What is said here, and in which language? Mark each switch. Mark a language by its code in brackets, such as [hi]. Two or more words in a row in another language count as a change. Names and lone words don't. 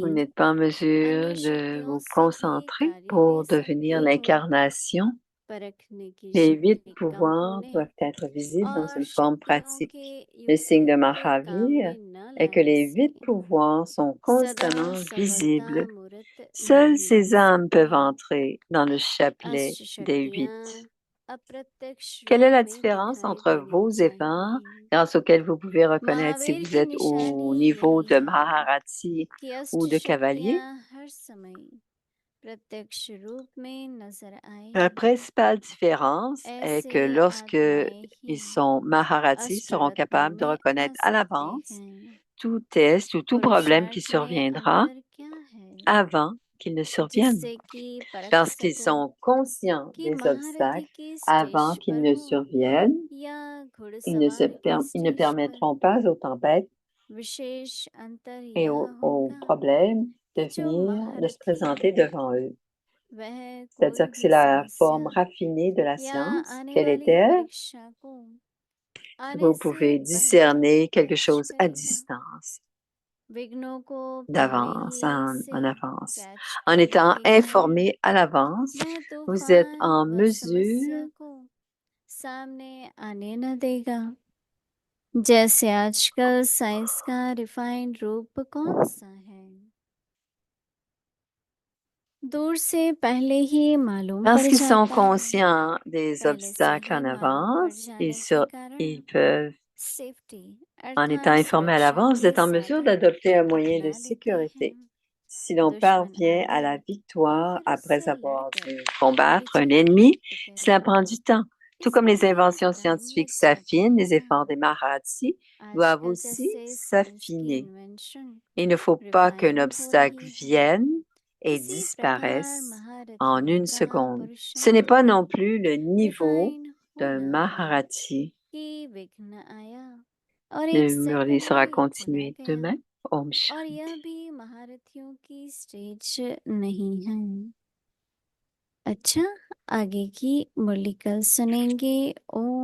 [fr] vous n'êtes pas en mesure [hi] अन्य [fr] de [hi] शक्तियों [fr] vous [hi] से भी [fr] concentrer [hi] कार्य ले [fr] pour devenir [hi] सकते हो [fr] l'incarnation [hi] परखने की [fr] Les 8 [hi] शक्ति कम [fr] pouvoirs [hi] होने [fr] doivent être visibles dans [hi] और [fr] une forme [hi] शक्तियों [fr] pratique. [hi] के [fr] Le signe de [hi] युक्ति को काम [fr] Mahavir [hi] में न [fr] est que [hi] लाने [fr] les 8 [hi] से [fr] pouvoirs sont [hi] सदा [fr] constamment [hi] सफलता [fr] visibles. [hi] मूर्त [fr] Seules [hi] नहीं [fr] ces [hi] रह [fr] âmes peuvent [hi] सकती। [fr] entrer dans le chapelet [hi] अष्ट [fr] des [hi] शक्तियाँ [fr] 8. [hi] अप्रत्यक्ष [fr] Quelle est [hi] रूप [fr] la [hi] में [fr] différence [hi] दिखाई [fr] entre [hi] देनी [fr] vos épins, [hi] चाहिए। [fr] grâce auxquels vous pouvez reconnaître si [hi] महावीर [fr] vous [hi] की [fr] êtes au [hi] निशानी [fr] niveau [hi] यही [fr] de [hi] है [fr] Maharati [hi] कि अष्ट [fr] ou de cavalier? [hi] शक्तियाँ हर समय प्रत्यक्ष रूप में नजर [fr] La [hi] आए। [fr] principale différence est [hi] ऐसे [fr] que lorsque [hi] आत्माएं [fr] ils [hi] ही [fr] sont Maharati, seront [hi] अष्टरत्नों [fr] capables de [hi] में आ [fr] reconnaître à [hi] सकते [fr] l'avance [hi] हैं। [fr] tout test ou tout problème qui [hi] पुरुषार्थ में [fr] surviendra [hi] अंतर क्या है [fr] avant qu'il ne survienne, [hi] जिससे कि परख [fr] parce qu'ils [hi] सको [fr] sont conscients [hi] कि [fr] des [hi] महारथी [fr] obstacles [hi] के [fr] avant [hi] स्टेज [fr] qu'ils [hi] पर [fr] ne [hi] हो [fr] surviennent. [hi] या [fr] Ils ne, [hi] घुड़सवार के [fr] ils ne [hi] स्टेज पर। [fr] permettront pas aux tempêtes [hi] विशेष अंतर [fr] et [hi] यह [fr] aux [hi] होगा [fr] problèmes de [hi] कि जो [fr] venir, de se [hi] महारथी [fr] présenter [hi] है [fr] devant eux. [hi] वह [fr] C'est-à-dire [hi] कोई [fr] que c'est [hi] भी [fr] la forme [hi] समस्या [fr] raffinée de la [hi] या [fr] science. [hi] आने [fr] Quelle [hi] वाली [fr] est-elle? [hi] परीक्षा को [fr] Vous [hi] आने से [fr] pouvez [hi] पहले [fr] discerner quelque [hi] कैच [fr] chose à [hi] करेगा। [fr] distance, [hi] विघ्नों को पहले [fr] d'avance, [hi] ही से [fr] en avance. [hi] कैच [fr] En [hi] कर [fr] étant [hi] लेगा। [fr] informé à l'avance, [hi] वह [fr] vous êtes [hi] तूफान [fr] en [hi] व समस्या [fr] mesure [hi] को सामने आने न देगा। जैसे आजकल साइंस का रिफाइंड रूप कौन सा है, दूर से पहले ही मालूम पड़ [fr] Lorsqu'ils sont [hi] जाता है। [fr] conscients des [hi] पहले से [fr] obstacles [hi] ही [fr] en [hi] मालूम पड़ [fr] avance, [hi] जाने के कारण [fr] ils peuvent, [hi] सेफ्टी [fr] en étant [hi] अर्थात [fr] informés à [hi] सुरक्षा [fr] l'avance, [hi] के [fr] être en mesure [hi] साधन [fr] d'adopter un moyen de [hi] अपना लेते [fr] sécurité. [hi] हैं। [fr] Si l'on [hi] दुश्मन [fr] parvient à [hi] आए [fr] la [hi] और [fr] victoire [hi] फिर [fr] après [hi] उससे [fr] avoir [hi] लड़कर [fr] dû combattre un [hi] विजय [fr] ennemi, [hi] प्राप्त करें। [fr] cela prend du temps. Tout comme les [hi] इसलिए [fr] inventions [hi] ब्रह्म [fr] scientifiques [hi] चर्चा [fr] s'affinent, les [hi] था। [fr] efforts des Maharati doivent [hi] आजकल [fr] aussi [hi] जैसे साइंस की [fr] s'affiner. [hi] इन्वेंशन [fr] Il ne faut pas qu'un [hi] रिफाइन हो [fr] obstacle [hi] रही है, [fr] vienne et [hi] इसी प्रकार [fr] disparaisse en [hi] महारथियों [fr] une [hi] का [fr] seconde. Ce n'est [hi] पुरुषार्थ [fr] pas [hi] भी [fr] non plus le niveau [hi] रिफाइन [fr] d'un [hi] होना है [fr] Maharati. [hi] कि विघ्न आया और [fr] Le [hi] एक [fr] murli [hi] सेकंड [fr] sera [hi] में चला [fr] continué [hi] गया। [fr] demain. Om [hi] और [fr] Shanti. [hi] यह भी महारथियों की स्टेज नहीं है। अच्छा, आगे की मुरली कल सुनेंगे।